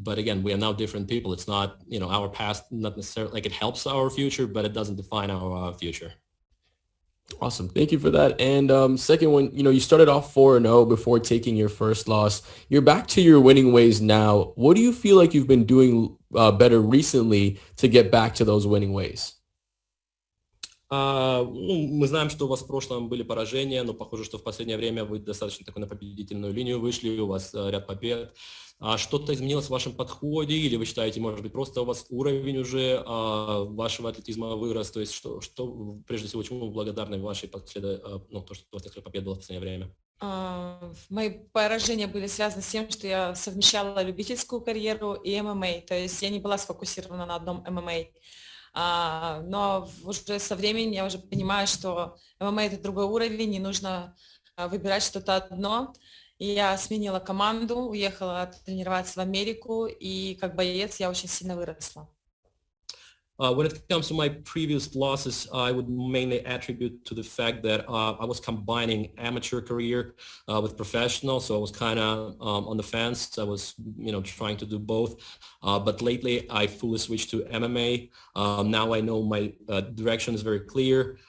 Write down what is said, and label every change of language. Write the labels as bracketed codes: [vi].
[en] But again, we are now different people. It's not, our past, not necessarily like it helps our future, but it doesn't define our future. Awesome. Thank you for that. And second one, you started off 4-0 before taking your first loss. You're back to your winning ways now. What do you feel like you've been doing better recently to get back to those winning ways? [ru] Мы знаем, что у вас в прошлом были поражения, но похоже, что в последнее время вы достаточно такой на победительную линию вышли, у вас ряд побед. Что-то изменилось в вашем подходе, или вы считаете, может быть, просто у вас уровень уже вашего атлетизма вырос? То есть что прежде всего, чему вы благодарны вашей то, что у вас такая победа была в последнее время? Мои поражения были связаны с тем, что я совмещала любительскую карьеру и ММА, то есть я не была сфокусирована на одном ММА. Но уже со временем я уже понимаю, что ММА это другой уровень, не нужно выбирать что-то одно. И я сменила команду, уехала тренироваться в Америку, и как боец я очень сильно выросла. [en] When it comes to my previous losses, I would mainly attribute to the fact that I was combining amateur career with professional, so I was kind of on the fence. I was, trying to do both. But lately, I fully switched to MMA. Now I know my direction is very clear.